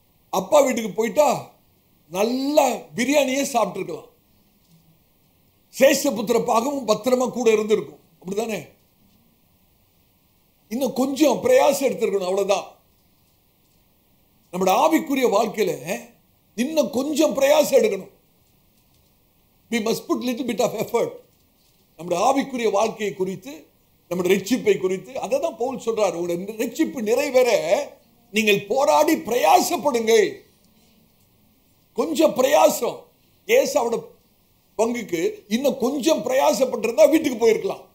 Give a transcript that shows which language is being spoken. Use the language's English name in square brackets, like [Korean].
[Tamil] அப்பா வீட்டுக்கு போயிட்டா நல்ல பிரியாணியே சாப்பிட்டு இருக்கலாம். சேஷபுத்திர பாகமும் பத்திரமா கூட இருந்திருக்கும். அப்படிதானே? இன்னும் கொஞ்சம் பிரயாசம் எடுத்திருக்கணும், அவ்வளவுதான். நம்முடைய ஆவிக்குரிய வாழ்க்கையில இன்னும் கொஞ்சம் பிரயாசம் எடுக்கணும். [English] we must put little bit of effort. [Tamil] நம்முடைய ஆவிக்குரிய வாழ்க்கையை குறித்து, நம்முடைய ரட்சிப்பை குறித்து அதை தான் பவுல் சொல்றார். உங்களுடைய ரட்சிப்பு நிறைவேற நீங்கள் போராடி பிரயாசப்படுங்கள். கொஞ்சம் பிரயாசம். ஏசாவோட பங்குக்கு இன்னும் கொஞ்சம் பிரயாசப்பட்டிருந்தா வீட்டுக்கு போயிருக்கலாம்.